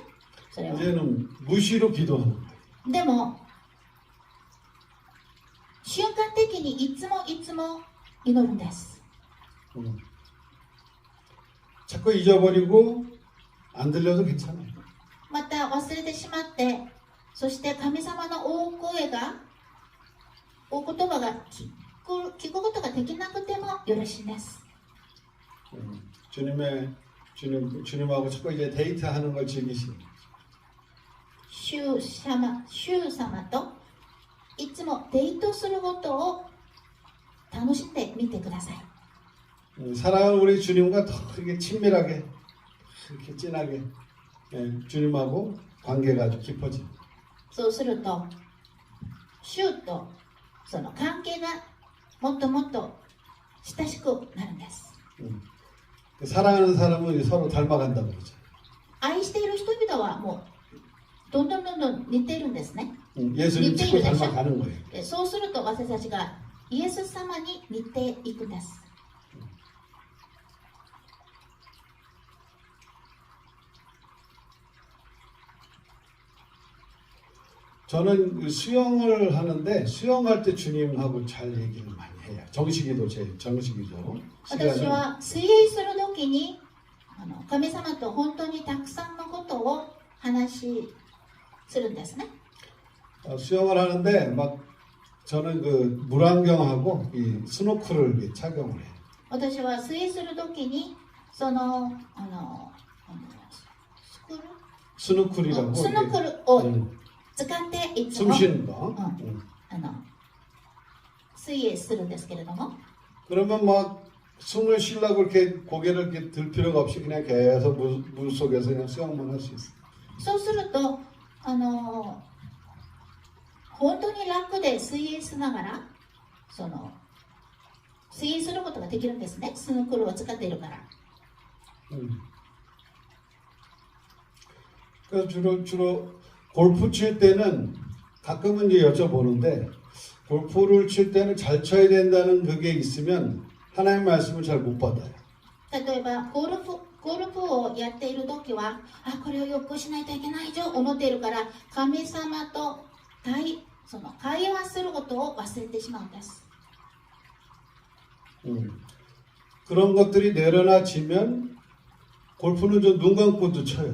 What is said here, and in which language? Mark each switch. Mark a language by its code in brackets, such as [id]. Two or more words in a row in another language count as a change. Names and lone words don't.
[ja] それは [ko] 이제는 무시로 기도하는 거예요. [ja] でも瞬間的にいつも祈るんです。 [ko] 자꾸 잊어버리고 안 들려도 괜찮아요. [ja] また忘れてしまってそして神様の大言葉が聞くことができなくてもよろしいです。 [ko] 주님하고 자꾸 이제 데이트하는 걸 즐기시는 거죠. [ja] 主様といつもデートすることを楽しんでみてください。 [ko] 사랑하는 우리 주님과 더 이렇게 친밀하게 이렇게 진하게 주님하고 관계가 아주 깊어집니다. [ja] そうすると主とその関係がもっと親しくなるんです。 [ko] 사랑하는 사람은 서로 닮아간다고 그러죠. [ja] 愛している人々はもうどんどん似ているんですね。 [ko] 예수님 자꾸 닮아가는 거예요. [ja] そうすると私たちがイエス様に似ていくんです。 [ko] 저는 수영을 하는데 수영할 때 주님하고 잘 얘기를 많이 해요. 정식이도 제일 정식이죠. [ja] 私は水泳するときに神様と本当にたくさんのことを話するんですね。 [ko] 수영을 하는데 막 저는 그 물안경하고 이 스노클을 이렇게 착용을 해요. [ja] 私は水泳するときにそのスノクルを使っていつも [ko] 숨쉬는 거. [ja] 水泳するんですけれども [ko] 그러면 막 숨을 쉬려고 이렇게 고개를 이렇게 들 필요가 없이 그냥 계속 물 속에서 그냥 수영만 할 수 있어요. [ja] そうすると本当に楽で水泳しながら水泳することができるんですね。スノークルを使っているから。 [ko] 그래서 주로 골프 칠 때는 가끔은 이제 여쭤보는데 골프를 칠 때는 잘 쳐야 된다는 그게 있으면 하나님 말씀을 잘 못 받아요. [ja] 例えばゴルフをやっている時はこれをよくしないといけないと思っているから神様とその会話することを忘れてしまうんです。 [ko] 그런 것들이 내려놔지면 골프는 좀 눈 감고도 쳐요.